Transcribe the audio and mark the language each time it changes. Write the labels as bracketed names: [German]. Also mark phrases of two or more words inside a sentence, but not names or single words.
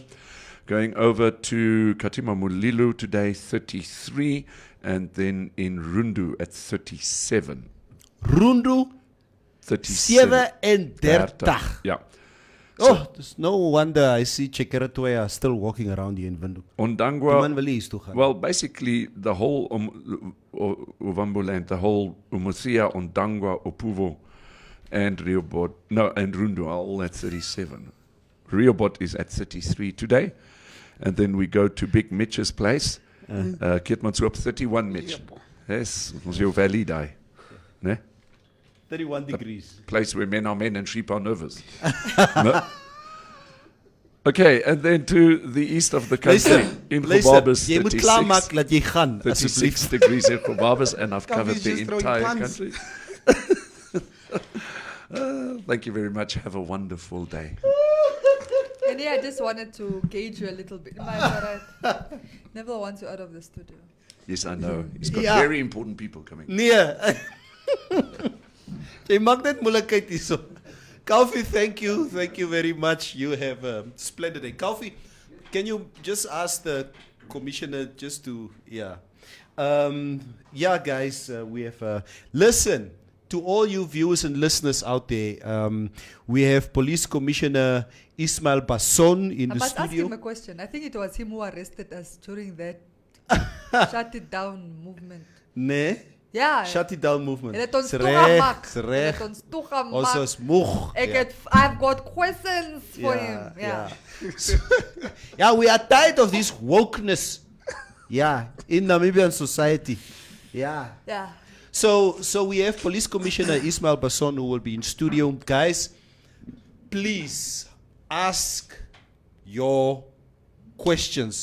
[English] Going over to Katima Mulilu today 33, and then in Rundu at 37. Rundu 37. 37. Yeah. Oh, there's no wonder I see Chekeretwe are still walking around here in Windhoek. [Afrikaans] Die man Ondangwa, wil hier toe gaan. [English] well, basically the whole Ovambo land, the whole Umuthia, Ondangwa, Opuvo, and Riobot, no, and Rundu are all at 37. Riobot is at 33 today. And then we go to Big Mitch's place. Keetmanshoop 31 Mitch. Yes, [Afrikaans] ons jou valley daai. Né? [English] 31 degrees. Place where men are men and sheep are nervous. No? Okay, and then to the east of the country, in Gobabis, [Afrikaans] jy moet klaarmaak dat jy gaan, [English] 36 degrees in Gobabis, and I've covered Coffee's the just throwing entire puns. country. Thank you very much. Have a wonderful day. And yeah, I just wanted to gauge you a little bit. Am I alright? Never want you out of the studio. Yes, I know. He's got Yeah. very important people coming. [Afrikaans] Nee. Jy maak net moeilikheid hierso. [English] Kofi, thank you. Thank you very much. You have a splendid day. Kofi, can you just ask the commissioner just to, yeah, guys, we have, listen, to all you viewers and listeners out there, we have Police Commissioner Ismail Basson in I the must ask studio. him a question. I think it was him who arrested us during that shut it down movement. [Afrikaans] Nee, [English] Yeah. shut it down movement. [Afrikaans] Hulle het ons Dis toegemaak. dis Hulle reg. het ons Ons toegemaak. is moeg. [English] I've got questions for him. Yeah. Yeah, we are tired of this wokeness. Yeah, in Namibian society. Yeah. Yeah. So we have Police Commissioner Ismail Basson who will be in studio. Guys, please ask your questions.